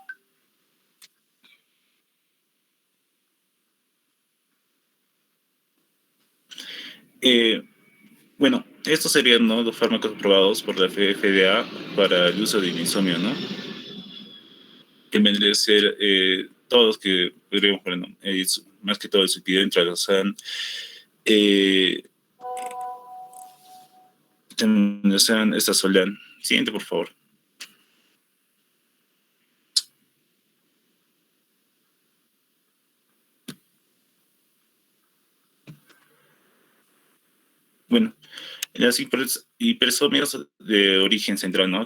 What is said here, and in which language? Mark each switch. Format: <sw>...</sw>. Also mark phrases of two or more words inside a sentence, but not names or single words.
<es>Eh, Bueno, estos serían, ¿no?, los fármacos aprobados por la FDA para el uso del insomnio, ¿no? Que vendría a ser todos los que podríamos poner, ¿no? Más que todo el sulpiram, tralosan, eh, temnosan, estazolan. Siguiente, por favor. Bueno, las hipersomias de origen central, ¿no?</es>